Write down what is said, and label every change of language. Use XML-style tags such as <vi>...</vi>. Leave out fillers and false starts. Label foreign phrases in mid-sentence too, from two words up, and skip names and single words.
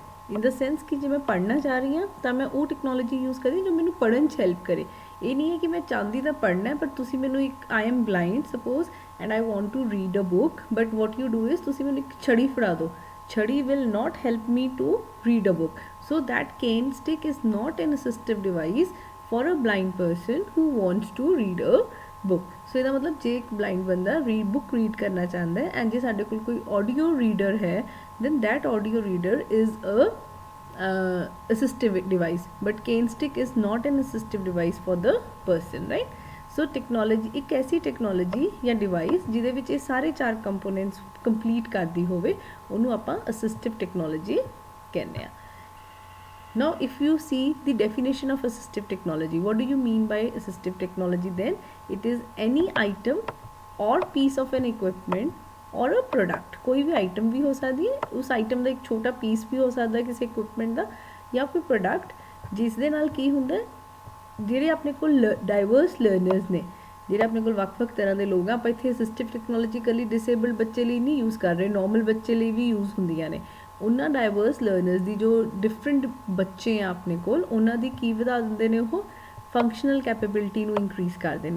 <en>in the sense</en> <pa>ਕਿ ਜੇ ਮੈਂ ਪੜ੍ਹਨਾ ਚਾਹ ਰਹੀ ਹਾਂ ਤਾਂ ਮੈਂ ਉਹ</pa> <en>technology use</en> <pa>ਕਰੀ ਜੋ ਮੈਨੂੰ ਪੜ੍ਹਨ 'ਚ ਹੈਲਪ ਕਰੇ. ਇਹ ਨਹੀਂ ਹੈ ਕਿ ਮੈਂ ਚਾਹੁੰਦੀ ਤਾਂ ਪੜ੍ਹਨਾ ਬਟ ਤੁਸੀਂ ਮੈਨੂੰ ਇੱਕ</pa> <en>I am blind suppose and I want to read a book, but what you do is</en> <pa>ਤੁਸੀਂ ਮੈਨੂੰ ਇੱਕ ਛੜੀ ਫੜਾ ਦਿਓ.</pa> <en>ਛੜੀ will not help me to read a book. So that cane stick is not an assistive device for a blind person who wants to read a book.</en> <pa>सो ਇਹਦਾ ਮਤਲਬ ਜੇ ਇੱਕ ਬਲਾਈਂਡ ਬੰਦਾ</pa> <en>book read</en> <pa>ਕਰਨਾ ਚਾਹੁੰਦਾ ਹੈ ਐਂਡ ਜੇ ਸਾਡੇ ਕੋਲ ਕੋਈ</pa> <en>audio reader</en> <pa>ਹੈ</pa> <en>then that audio reader is a assistive device, but cane stick is not an assistive device for the person, right? So technology</en> <pa>ਇੱਕ ਐਸੀ ਟੈਕਨੋਲੋਜੀ ਜਾਂ ਡਿਵਾਈਸ ਜਿਹਦੇ ਵਿੱਚ ਇਹ ਸਾਰੇ 4 ਕੰਪੋਨੈਂਟਸ ਕੰਪਲੀਟ ਕਰਦੀ ਹੋਵੇ ਉਹਨੂੰ ਆਪਾਂ</pa> <en>assistive technology</en> <pa>ਕਹਿੰਦੇ ਆ.</pa> <en>Now if you see the definition of assistive technology, what do you mean by assistive technology? Then it is any item or piece of an equipment or a product.</en> <hi>कोई भी item भी हो सकती है, उस item का एक छोटा piece भी हो सकता है किसी equipment का</hi> <pa>ਜਾਂ ਕੋਈ ਪ੍ਰੋਡਕਟ ਜਿਸ ਦੇ ਨਾਲ ਕੀ ਹੁੰਦਾ, ਜਿਹੜੇ ਆਪਣੇ ਕੋਲ</pa> <en>diverse learners</en> <pa>ਨੇ, ਜਿਹੜੇ ਆਪਣੇ ਕੋਲ ਵੱਖ-ਵੱਖ ਤਰ੍ਹਾਂ ਦੇ ਲੋਕ ਆ। ਆਪਾਂ ਇੱਥੇ</pa> <en>assistive technology</en> <pa>ਇਕੱਲੀ ਡਿਸੇਬਲਡ ਬੱਚੇ ਲਈ ਨਹੀਂ ਯੂਜ਼ ਕਰ ਰਹੇ, ਨੋਰਮਲ ਬੱਚੇ ਲਈ ਵੀ ਯੂਜ਼ ਹੁੰਦੀਆਂ ਨੇ। ਉਹਨਾਂ</pa> <en>diverse learners</en> <pa>ਦੀ ਜੋ ਡਿਫਰੈਂਟ ਬੱਚੇ ਆ ਆਪਣੇ ਕੋਲ, ਉਹਨਾਂ ਦੀ ਕੀ ਵਧਾ ਦਿੰਦੇ ਨੇ, ਉਹ</pa> <en>functional capability</en> <pa>ਨੂੰ ਇਨਕਰੀਜ਼ ਕਰਦੇ ਨੇ।</pa>